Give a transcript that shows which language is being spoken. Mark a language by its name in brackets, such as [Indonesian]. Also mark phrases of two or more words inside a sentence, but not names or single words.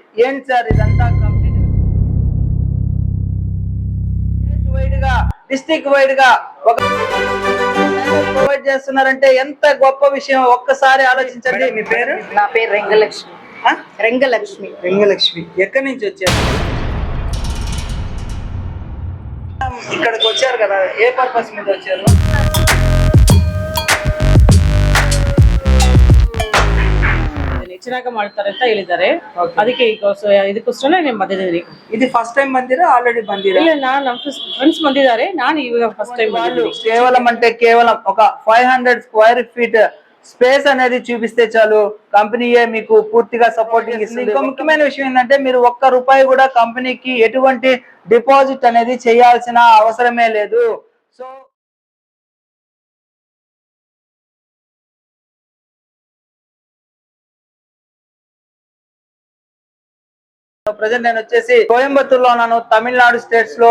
[Telugu] ఏంటి సార్ ఇదంతా [English] complete wide [Telugu] గా [English] district wide [Telugu] గా ఒక ప్రొవైడ్ చేస్తున్నారంటే ఎంత గొప్ప విషయం. ఒక్కసారి ఆలోచించండి. మీ పేరు? నా పేరు రంగలక్ష్మి. రంగలక్ష్మి. రంగలక్ష్మి ఎక్కడి నుంచి వచ్చారు? ఇక్కడికి వచ్చారు కదా, ఏ పర్పస్ మీద వచ్చారు? [Kannada] ಹೆಚ್ಚಿನಾಗ ಮಾಡ್ತಾರೆ ಅಂತ ಹೇಳಿದ್ದಾರೆ. ಅದಕ್ಕೆ ಇದಕ್ಕೋಸ್ಕರ నేను ಬಂದಿದ್ದೀನಿ. [Telugu] ఇది [English] first time [Telugu] ಬಂದಿರಾ ఆల్రెడీ ಬಂದಿರಾ? [Kannada] ಇಲ್ಲ, ನಮ್ಮ ಫ್ರೆಂಡ್ಸ್ ಬಂದಿದ್ದಾರೆ. ನಾನು ಇವಾಗ [English] first time [Kannada] ಬಂದಿದ್ದೀನಿ. [Telugu] కేవలం అంటే కేవలం ఒక 500 [English] square feet space [Telugu] అనేది చూపిస్తే చాలు, కంపెనీయే మీకు పూర్తిగా సపోర్టింగ్ ఇస్తుంది. ఇంకో ముఖ్యమైన విషయం ఏంటంటే మీరు ₹1 కూడా కంపెనీకి ఎటువంటి డిపాజిట్ అనేది చేయాల్సిన అవసరమే లేదు. [English] so present [Telugu] నేను వచ్చేసి కోయంబత్తూర్ లో ఉన్నాను, తమిళనాడు స్టేట్స్ లో.